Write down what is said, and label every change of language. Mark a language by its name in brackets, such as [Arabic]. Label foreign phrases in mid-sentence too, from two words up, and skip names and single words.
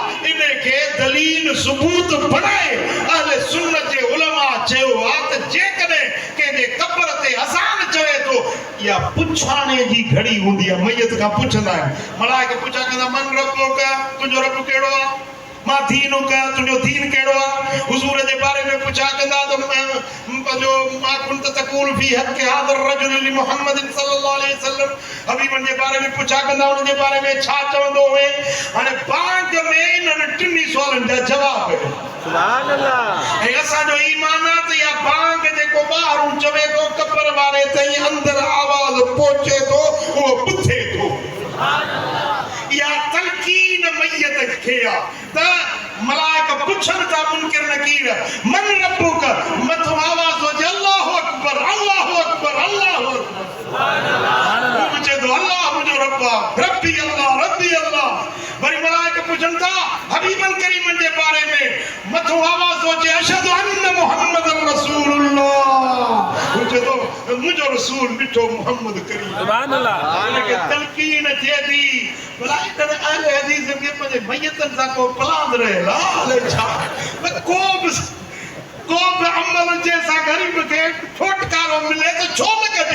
[Sindhi] इनखे दलील सबूत बणाए अहले सुन्नत जे उलमा चयो आहे त जेकॾहिं कंहिंजे क़ब्र ते अज़ान चवे थो या पुछाणे जी घड़ी हूंदी आहे मैयत खां पुछंदा आहिनि मलाइका पुछा कंदा [Arabic] من ربك [Sindhi] का तुंहिंजो रब कहिड़ो आहे [Arabic] ما دينك [Sindhi] का तुंहिंजो दीन कहिड़ो आहे हुज़ूर जे बारे में पुछा कंदा त पंहिंजो [Arabic] ما كنت تقول في حق هذا الرجل ل محمد صلى الله عليه وسلم حبيبا [Sindhi] जे बारे में पुछा कंदा उन जे बारे में छा चवंदो हुए हाणे बाग में इन्हनि टिनी सुवालनि जा जवाब [Arabic] سبحان الله [Sindhi] ऐं असांजो ईमान आहे त इहा बाग जेको ॿाहिरूं चवे थो कबर वारे ताईं अंदरि आवाज़ पहुचे थो उहो ॿुधे थो या तलकीन मैयत खे आहे त मलाइका पुछनि था मुनकिर नकीर [Arabic] من ربك [Sindhi] मथो आवाज़ हुजे [Arabic] الله أكبر الله أكبر الله أكبر [Sindhi] चए थो अल्लाह मुंहिंजो रब आहे [Arabic] ربي الله [Sindhi] वरी मलाइका पुछनि था [Arabic] حبيبا كريما [Sindhi] जे बारे में मथो आवाज़ हुजे [Arabic] أشهد أن محمدا رسول الله [Sindhi] चए थो मुंहिंजो रसूल मिठो मुहम्मद करीम [Arabic] سبحان الله [Sindhi] उनखे तलकीन थिए थी मलाइका अहले हदीस खे पंहिंजे मैयतनि सां को पलांद रहियल आहे छा को बि अमल जंहिंसां ग़रीब खे छोटकारो मिले त छो न कजे